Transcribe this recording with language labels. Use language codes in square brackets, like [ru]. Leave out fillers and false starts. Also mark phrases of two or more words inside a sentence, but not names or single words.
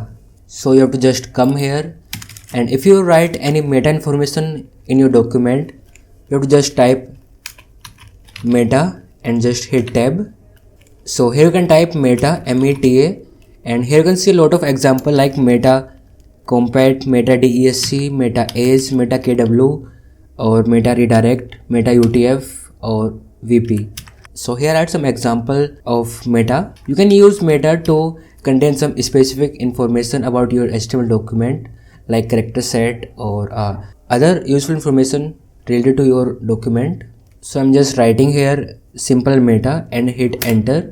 [en] So you have to just come here, and if you write any meta information in your document, you have to just type meta and just hit tab. So here you can type meta, META, and here you can see a lot of example like meta compat, meta desc, meta age, meta kw, or meta redirect, meta utf, or vp. So here are some example of meta. You can use meta to contain some specific information about your HTML document like character set or other useful information related to your document. So I'm just writing here simple meta and hit enter.